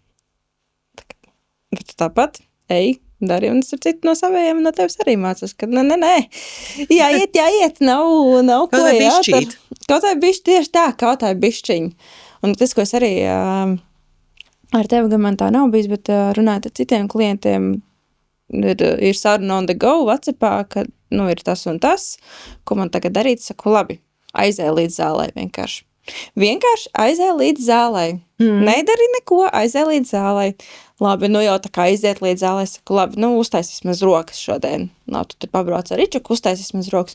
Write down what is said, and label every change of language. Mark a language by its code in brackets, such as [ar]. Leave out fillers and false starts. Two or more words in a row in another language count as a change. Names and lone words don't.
[lv] Bet tu tāpat, dari, un tas ir citu no savējiem, no tevis arī mācas, ka nē. Jāiet, nav ko jādara. Kaut vai bišķi, tieši tā, kaut vai bišķiņi. Un tas, ko es arī ar tevi, gan man tā nav bijis, bet runājot ar citiem klientiem, ir saruna [en] on the go, [lv] WhatsAppā, ka ir tas un tas, ko man tagad darīt, saku, labi, aizēj līdz zālē vienkārši. Vienkārši aizēj līdz zālē. Nedari neko, aizēj līdz zālē. Labi, jau tā kā aiziet līdz zālē, saku, labi, uztaisīs maz rokas šodien. Tu tur pabrauc ar Ričuku, uztaisīs maz rokas.